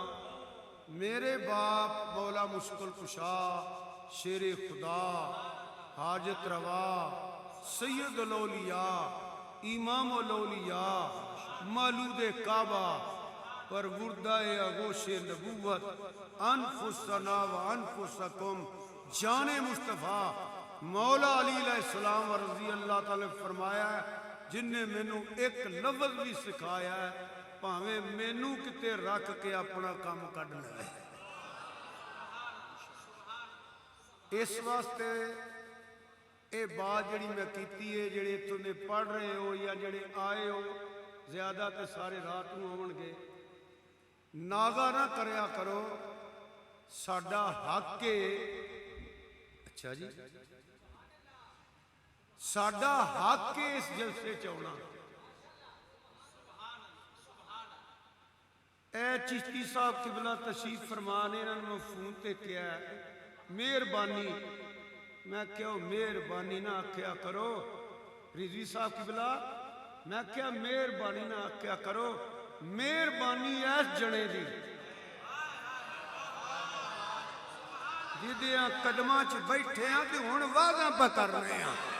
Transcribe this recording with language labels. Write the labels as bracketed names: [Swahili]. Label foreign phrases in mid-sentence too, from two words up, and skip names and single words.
[Urdu] میرے باپ مولا مشکل کشا شیرِ خدا حاجت روا سید الاولیاء امام الاولیاء مولود کعبہ پروردہ آغوشِ نبوت [Arabic] أنفسنا و أنفسكم [Urdu] جانِ مصطفیٰ مولا علی علیہ‌السلام رضی اللہ تعالیٰ [Punjabi] نے فرمایا ہے، جنہیں مینوں اک لفظ بھی سکھایا ہے، بھاویں مینوں کتے رکھ کے اپنا کم کڈھ لوے. اس واسطے یہ بات جی میں کی ہے، جیہڑے ایتھوں نے پڑھ رہے ہو یا جیہڑے آئے ہو، زیادہ تو سارے رات کو آؤنگے، ناغہ نہ کریا کرو، ساڈا حق ہے. اچھا جی، ساڈا حق ہے اس جلسے چ آؤنا. اے چشتی صاحب قبلہ تشریف فرمان، انہوں نے میں فون تے کیا مہربانی، میں کیوں مہربانی نہ آکھیا کرو رضوی صاحب قبلہ، میں کیا مہربانی نہ آکھیا کرو، مہربانی اس جنے دی جہدے قدماں چ بیٹھے ہیں تو ہن وعدہ پا کر رہے ہیں.